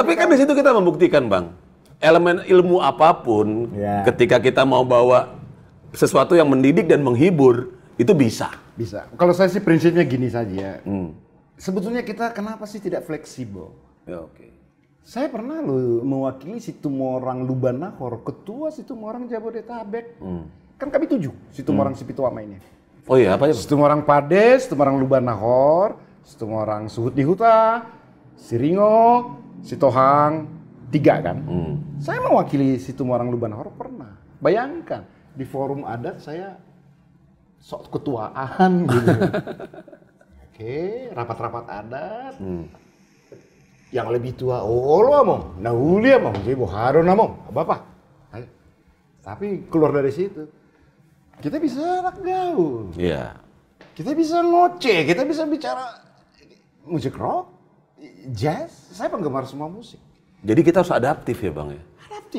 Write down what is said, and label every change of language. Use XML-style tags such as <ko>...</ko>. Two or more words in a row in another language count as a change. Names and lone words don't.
<id>Tapi kan di situ kita membuktikan, Bang. Elemen ilmu apapun, ketika kita mau bawa sesuatu yang mendidik dan menghibur, itu bisa. Bisa. Kalau saya sih prinsipnya gini saja. Sebetulnya kita kenapa sih tidak fleksibel? Ya, oke. Saya pernah loh mewakili Situmorang Lubanahor, ketua Situmorang Jabodetabek. Kan kami 7, Situmorang Sipituama ini. Oh iya, apa ya? Situmorang Pades, Situmorang Lubanahor, Situmorang Suhut di Huta, Siringo, Sitohang, 3 kan. Saya mewakili Situmorang Lubanhoror pernah. Bayangkan di forum adat saya sok ketuaan gitu. Oke, rapat-rapat adat. Yang lebih tua,</id> <bbc>lo among, nauli among,</bbc> <id>jadi</id> <bbc>boharo namong,</bbc> <id>bapak. Tapi keluar dari situ, kita bisa anak gaul. Iya. Kita bisa ngoceh, kita bisa bicara musik rock, jazz. Saya penggemar semua musik. Jadi kita harus adaptif ya Bang ya? Adaptif.</id>